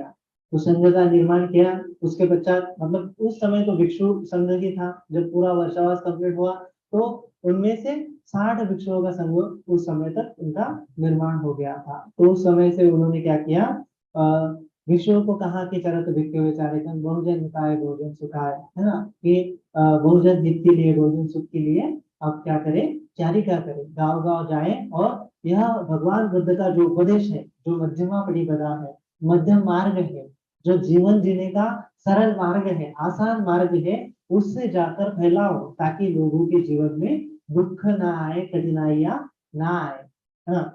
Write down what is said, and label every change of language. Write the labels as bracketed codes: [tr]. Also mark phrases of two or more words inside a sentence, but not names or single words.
[hi] तो संघ का निर्माण किया, उसके पश्चात मतलब उस समय तो भिक्षु संघ ही था। जब पूरा वर्षावास कंप्लीट हुआ तो उनमें से 60 भिक्षुओं का संघ उस समय तक उनका निर्माण हो गया था। तो उस समय से उन्होंने क्या किया, भिक्षुओं को कहा कि [pi] चरत भिक्षु विचारिकं बहुजन हिताय भोजन सुखाय, [hi] है ना, कि बहुजन हित के लिए, बहुजन सुख के लिए आप क्या करें, चारिका करें, गांव गांव जाएं। और यह भगवान बुद्ध का जो उपदेश है, जो मध्यमा परिपदा है, मध्यम मार्ग है, जो जीवन जीने का सरल मार्ग है, आसान मार्ग है, उससे जाकर फैलाओ ताकि लोगों के जीवन में दुख ना आए, कठिनाइयां ना आए, है ना।